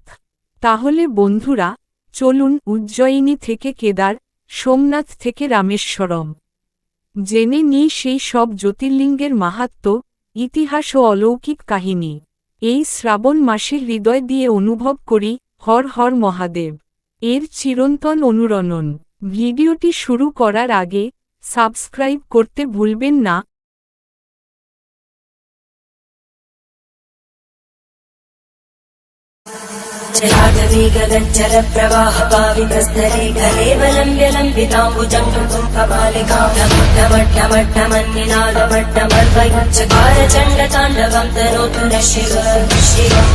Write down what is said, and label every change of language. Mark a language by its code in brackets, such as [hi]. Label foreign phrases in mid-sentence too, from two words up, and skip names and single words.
[bn] তাহলে বন্ধুরা, চলুন উজ্জয়িনী থেকে কেদার, সোমনাথ থেকে রামেশ্বরম জেনে নিই সেই সব জ্যোতির্লিঙ্গের মাহাত্ম্য, ইতিহাস ও অলৌকিক কাহিনী। এই শ্রাবণ মাসে হৃদয় দিয়ে অনুভব করি হর হর মহাদেব এর চিরন্তন অনুরণন। ভিডিওটি শুরু করার আগে সাবস্ক্রাইব করতে ভুলবেন না। [sa] जलागवीगगज्जलप्रवाहपावितस्थले कलेवलम्ब्यलम्बिताम्बुजं कृतं कपालिकां डमड्डमड्डमड्डमन्निनादमड्डमर्वैचकारचण्डताण्डवं तनोतु नः शिव शिव।